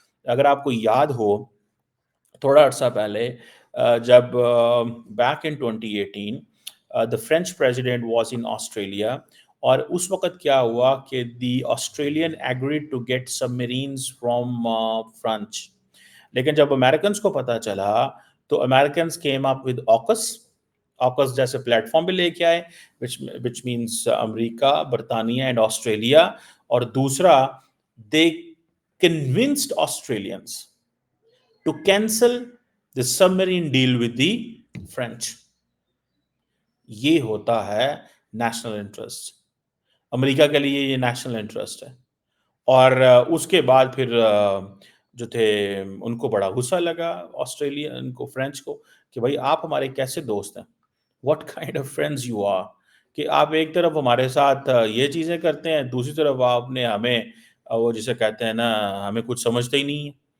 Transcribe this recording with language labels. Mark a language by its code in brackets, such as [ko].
[ur] اگر آپ کو یاد ہو تھوڑا عرصہ پہلے, جب back in 2018 [en] the French president was in Australia, [ur] اور اس وقت کیا ہوا کہ [en] the Australian agreed to get submarines from French. [ur] لیکن جب امریکنز کو پتا چلا تو Americans [en] came up with AUKUS [ur] جیسے پلیٹ فارم بھی لے کے آئے, [en] which means [ur] امریکہ, برطانیہ اینڈ آسٹریلیا. [en] اور دوسرا, they convinced Australians to cancel the submarine deal with the French. [ur] یہ ہوتا ہے نیشنل انٹرسٹ. امریکہ کے لیے یہ نیشنل انٹرسٹ ہے. اور اس کے بعد پھر جو تھے ان کو بڑا غصہ لگا آسٹریلیا, ان کو, فرینچ کو, کہ بھائی آپ ہمارے کیسے دوست ہیں, [en] what kind of friends you are, [ur] کہ آپ ایک طرف ہمارے ساتھ یہ چیزیں کرتے ہیں, دوسری طرف آپ نے ہمیں وہ جسے کہتے ہیں نا, ہمیں کچھ سمجھتے ہی نہیں ہے.